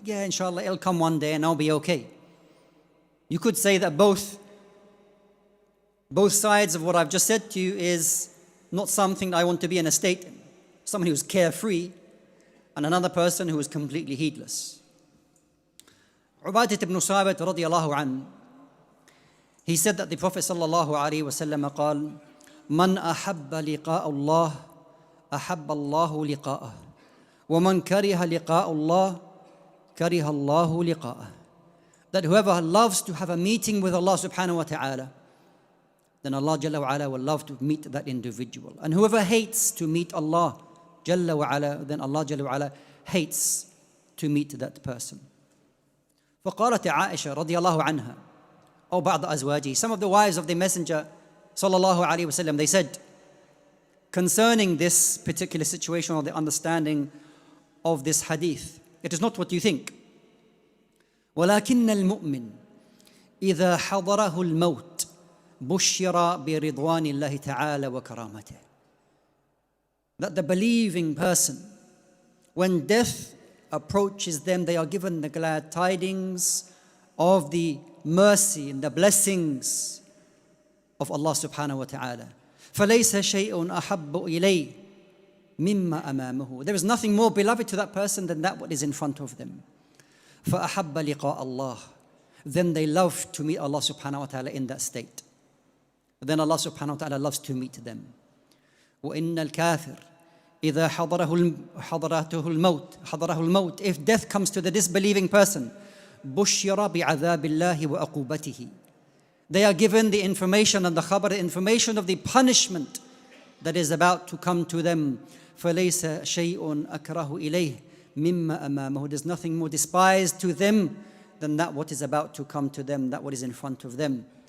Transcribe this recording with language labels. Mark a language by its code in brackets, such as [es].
[en] Yeah, inshallah, it'll come one day and I'll be okay. You could say that both sides of what I've just said to you is not something I want to be in a state in. Someone who's carefree and another person who is completely heedless. Ubadat ibn Sabit radiyallahu an, he said that the Prophet sallallahu alayhi wa sallam [ar] قال من أحب لقاء الله أحب الله لقاءه ومن كره لقاء الله كره الله لقاءه. [en] That whoever loves to have a meeting with Allah subhanahu wa ta'ala, then Allah Jalla wa Ala will love to meet that individual. And whoever hates to meet Allah Jalla wa Ala, then Allah Jalla wa Ala hates to meet that person. [ar] فقالت عائشة رضي الله عنها أو بعض أزواجه, [en] some of the wives of the Messenger sallallahu alayhi wa sallam, they said concerning this particular situation or the understanding of this hadith, it is not what you think. [ar] ولكن المؤمن إذا حضره الموت بشر برضوان الله تعالى وكرامته. [en] That the believing person, when death approaches them, they are given the glad tidings of the mercy and the blessings of Allah subhanahu wa ta'ala. [ar] فليس شيء أحب إليه مما أمامه. [en] There is nothing more beloved to that person than that what is in front of them. [ar] فأحب لقاء الله. [en] Then they love to meet Allah subhanahu wa ta'ala in that state. Then Allah subhanahu wa ta'ala loves to meet them. [ar] وإن الكافر إذا حضرته الموت, [en] if death comes to the disbelieving person, [ar] بشر بعذاب الله وعقوبته. [en] They are given the information and the khabar, the information of the punishment that is about to come to them. [ar] فَلَيْسَ شَيْءٌ أَكْرَهُ إِلَيْهِ مِمَّا أَمَامَهُ. [en] There's nothing more despised to them than that what is about to come to them, that what is in front of them.